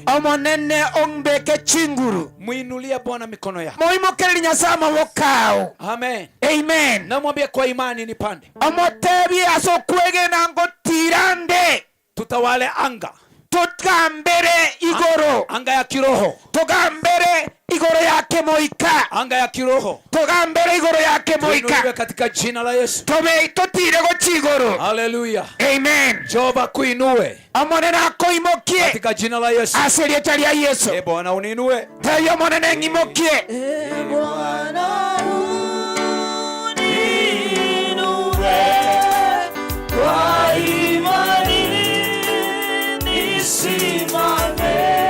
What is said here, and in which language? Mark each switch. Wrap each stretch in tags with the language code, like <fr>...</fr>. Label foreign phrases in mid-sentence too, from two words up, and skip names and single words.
<guz>Omonene ombeke chinguru.</guz> <sw>Muinulie Bwana mikono yako.</sw> <guz>Moimokeli Nyasama wokao. Amen. Amen.</guz> <sw>Namwambie kwa imani nipande.</sw> <guz>Omotebi asokwege na ngotirande.</guz> <sw>Tutawale anga.</sw> <guz>Tukambere igoro.</guz> <sw>Anga ya kiroho.</sw> <guz>Tukambere igoro yake moika.</guz> <sw>Anga ya kiroho.</sw> <guz>Tukambere igoro yake moika.</guz> <sw>Tuinuliwe katika jina la Yesu.</sw> <guz>Tobe totire go chigoro. Hallelujah. Amen.</guz> <sw>Jehova kuinue.</sw> <guz>Amonena akoimokie.</guz> <sw>Katika jina la Yesu.</sw> <guz>Asilieta lya Yesu.</guz> <sw>Bwana uninue.</sw> <guz>Tayo monene ngimokie.</guz> <sw>Bwana uninue. Kwa imani nisimame.</sw>